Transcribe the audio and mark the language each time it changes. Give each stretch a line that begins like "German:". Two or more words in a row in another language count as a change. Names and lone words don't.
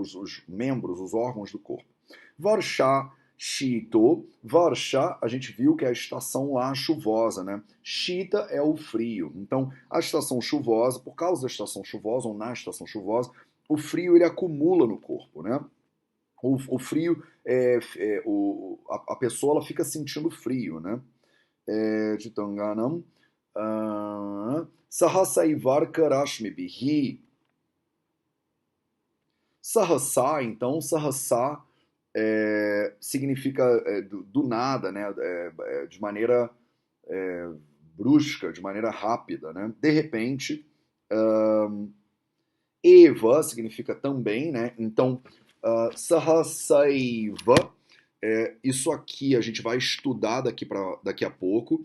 Portuguese: Os membros, os órgãos do corpo.
Sanskrit: वर्षा शीतो,
Portuguese: Varsha, a gente viu que é a estação lá chuvosa, né? Shita é o frio. Então, a estação chuvosa, por causa da estação chuvosa, ou na estação chuvosa, o frio ele acumula no corpo, né? O frio, a pessoa ela fica sentindo frio, né?
Sanskrit: Chitanganam. सहसैवार्क रश्मि भिः. Sahasa,
Portuguese: então, Sahasa significa do nada, né? De maneira é, brusca, de maneira rápida, né? De repente, Eva significa também, né? Então, Sahasaiva, isso aqui a gente vai estudar daqui a pouco.